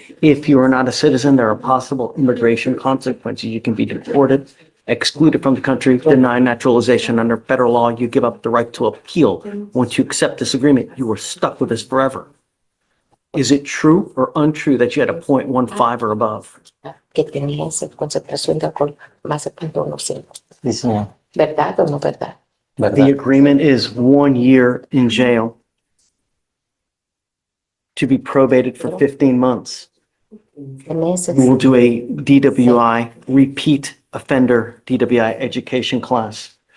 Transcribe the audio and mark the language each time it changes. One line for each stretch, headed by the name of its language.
English: If you are not a citizen, there are possible immigration consequences. You can be deported, excluded from the country, denied naturalization. Under federal law, you give up the right to appeal. Once you accept this agreement, you are stuck with this forever. Is it true or untrue that you had a .15 or above?
Spanish: Que tenía esa concentración de alcohol más de 0.15. Sí, señor. ¿Verdad o no verdad?
English: The agreement is 1 year in jail to be probated for 15 months.
Spanish: Meses.
English: We will do a DWI, repeat offender DWI education class.